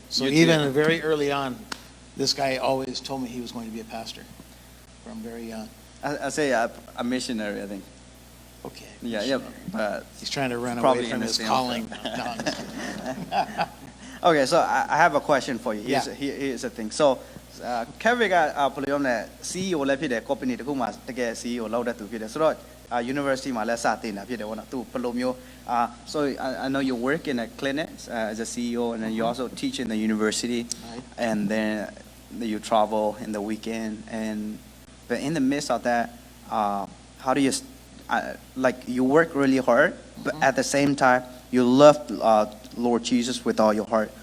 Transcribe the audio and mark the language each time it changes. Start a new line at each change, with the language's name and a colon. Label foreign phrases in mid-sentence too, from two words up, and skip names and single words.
English: So even very early on, this guy always told me he was going to be a pastor from very young. I say a missionary, I think. Okay. Yeah, but he's trying to run away from his calling. Okay, so I have a question for you. Here's the thing. So Kevin
Burmese: က ဘယ်လိုလဲ CEO လည်းဖြစ်တယ် company တခုမှတကယ် CEO လောက်တဲ့သူဖြစ်တယ်ဆိုတော့ university မှာလည်းစတင်တာဖြစ်တယ်ဗောနော်သူဘယ်လိုမျိုး
English: so I know you work in a clinic as a CEO, and then you also teach in the university, and then you travel in the weekend, but in the midst of that, how do you like you work really hard, but at the same time you love Lord Jesus with all your heart.